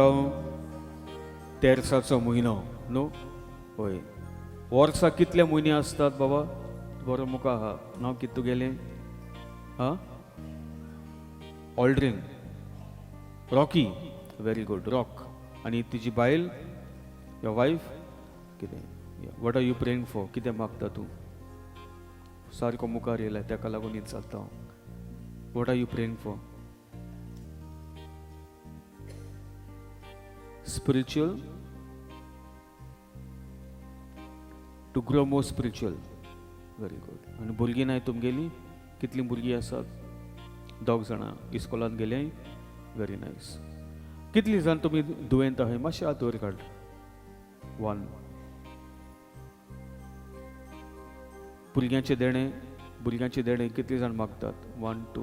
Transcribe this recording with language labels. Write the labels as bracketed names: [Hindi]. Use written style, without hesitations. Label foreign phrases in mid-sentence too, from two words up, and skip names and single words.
[Konkani] तेरसाचो म्हयनो न्हू. हय. वर्साक कितले म्हयने आसतात बाबा? बरो मुका आहा. नांव कितें तुगेलें? ऑल्ड्रीन. [English] रॉकी. very good. रॉक. [Konkani] आनी तिजी बायल [English] your wife [Konkani] कितें? [English] what are you praying for? [Konkani] कितें मागता तूं? सारको मुखार येयला तेका लागून हीच जाता. [English] what are you praying for? spiritual to grow more spiritual. very good. [Konkani] आनी भुरगीं नाय तुमगेली? कितलीं भुरगीं आसात? 2 जाणां इस्कॉलान गेले. [English] very nice. [Konkani] कितलीं जाण तुमी दुयेंत आहाय? मातशें हात वयर काड. 1. भुरग्यांचे देणे कितलीं जाण मागतात?